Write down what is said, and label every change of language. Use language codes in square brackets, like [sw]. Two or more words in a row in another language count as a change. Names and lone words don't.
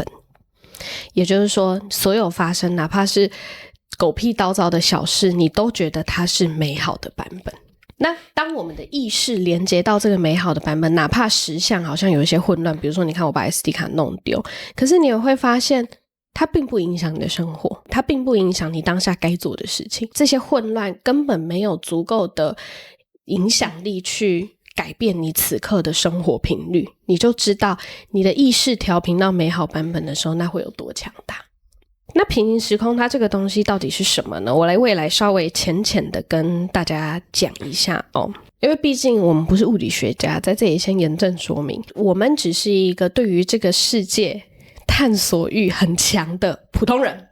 [zh] 也就是說，所有發生哪怕是狗屁倒灶的小事，你都覺得它是美好的版本。那當我們的意識連接到這個美好的版本，哪怕實相好像有一些混亂，比如說你看我把 SD 卡弄丟，可是你也會發現它並不影響你的生活，它並不影響你當下該做的事情。這些混亂根本沒有足夠的影響力去改變你此刻的生活頻率，你就知道你的意識調頻到美好版本的時候，那會有多強大。那平行時空它這個東西到底是什麼呢？我來未來稍微淺淺的跟大家講一下哦，因為畢竟我們不是物理學家，在這裡先嚴正說明，我們只是一個對於這個世界探索欲很強的普通人